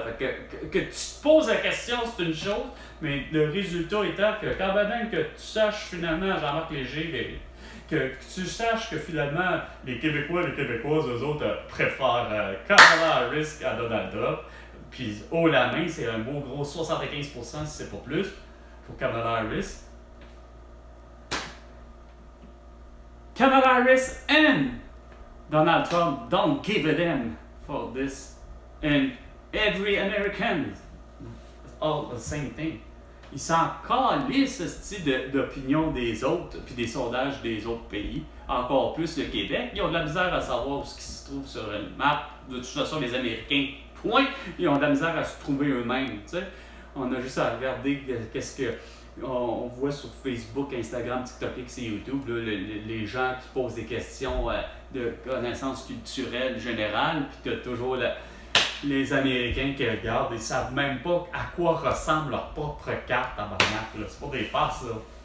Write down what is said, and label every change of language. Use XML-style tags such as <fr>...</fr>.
<fr>Fait que tu te poses la question, c'est une chose, mais le résultat étant que quand même que tu saches finalement, Jean-Marc Léger, que tu saches que finalement les Québécois et les Québécoises, eux autres, préfèrent Kamala Harris à Donald Trump, puis haut la main, c'est un beau gros 75% si c'est pas plus, pour Kamala Harris.</fr> <en>Kamala Harris and Donald Trump don't give a damn for this. And every American, it's all the same thing.</en> <fr>Ils s'en calissent ce style d'opinion des autres, puis des sondages des autres pays. Encore plus le Québec. Ils ont de la misère à savoir où ce qui se trouve sur une map. De toute façon, les Américains, point, ils ont de la misère à se trouver eux-mêmes. T'sais. On a juste à regarder qu'est-ce que... On voit sur Facebook, Instagram, TikTok et YouTube là, les gens qui posent des questions de connaissances culturelles générales, puis tu as toujours les Américains qui regardent, ils savent même pas à quoi ressemble leur propre carte à Barnac. C'est pas des farces, là.</fr>